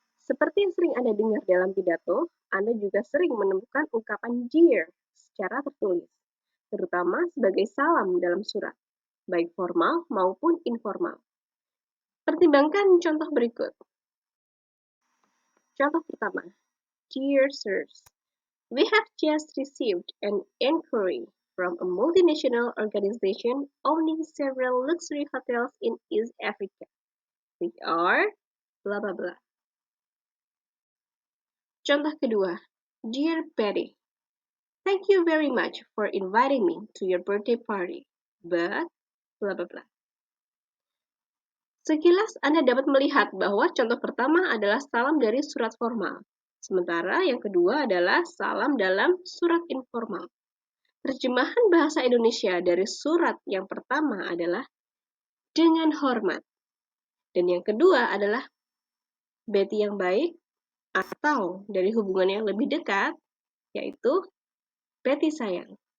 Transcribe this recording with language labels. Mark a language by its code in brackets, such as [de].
[id] Seperti yang sering Anda dengar dalam pidato, Anda juga sering menemukan ungkapan dear secara tertulis, terutama sebagai salam dalam surat, baik formal maupun informal. Pertimbangkan contoh berikut. Contoh pertama, [en] "Dear Sirs, we have just received an inquiry from a multinational organization owning several luxury hotels in East Africa. We are blah blah blah." [id] Contoh kedua, [en] "Dear Betty, thank you very much for inviting me to your birthday party, but blah blah blah." [id] Sekilas Anda dapat melihat bahwa contoh pertama adalah salam dari surat formal, sementara yang kedua adalah salam dalam surat informal. Terjemahan bahasa Indonesia dari surat yang pertama adalah "dengan hormat", dan yang kedua adalah "Betty yang baik", atau dari hubungan yang lebih dekat, yaitu "Betty sayang".